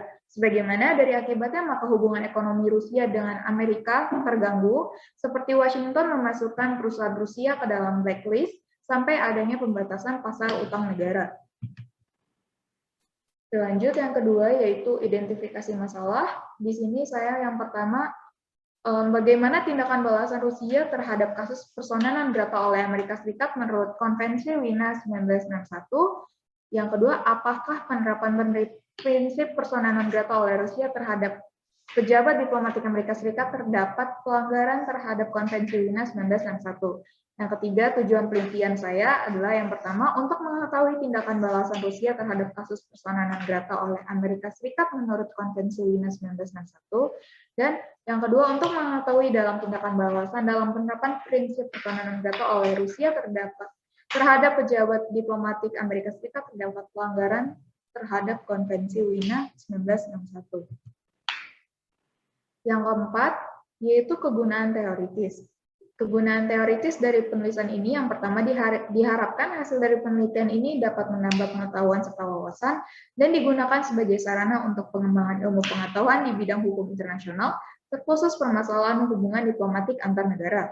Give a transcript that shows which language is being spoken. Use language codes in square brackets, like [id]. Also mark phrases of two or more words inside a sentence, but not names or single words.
[id] Sebagaimana dari akibatnya, maka hubungan ekonomi Rusia dengan Amerika terganggu, seperti Washington memasukkan perusahaan Rusia ke dalam blacklist sampai adanya pembatasan pasar utang negara. Lanjut yang kedua yaitu identifikasi masalah. Di sini saya yang pertama bagaimana tindakan balasan Rusia terhadap kasus [la] persona non grata [id] oleh Amerika Serikat menurut Konvensi Wina 1961. Yang kedua, apakah penerapan prinsip [la] persona non grata [id] oleh Rusia terhadap pejabat diplomatik Amerika Serikat terdapat pelanggaran terhadap Konvensi Wina 1961. Yang ketiga, tujuan penelitian saya adalah yang pertama, untuk mengetahui tindakan balasan Rusia terhadap kasus [la] persona non grata [id] oleh Amerika Serikat menurut Konvensi Wina 1961. Dan yang kedua, untuk mengetahui dalam tindakan balasan dalam penerapan prinsip [la] persona non grata [id] oleh Rusia terhadap pejabat diplomatik Amerika Serikat terdapat pelanggaran terhadap Konvensi Wina 1961. Yang keempat, yaitu kegunaan teoritis. Kegunaan teoritis dari penulisan ini yang pertama diharapkan hasil dari penelitian ini dapat menambah pengetahuan serta wawasan dan digunakan sebagai sarana untuk pengembangan ilmu pengetahuan di bidang hukum internasional, terkhusus permasalahan hubungan diplomatik antar negara.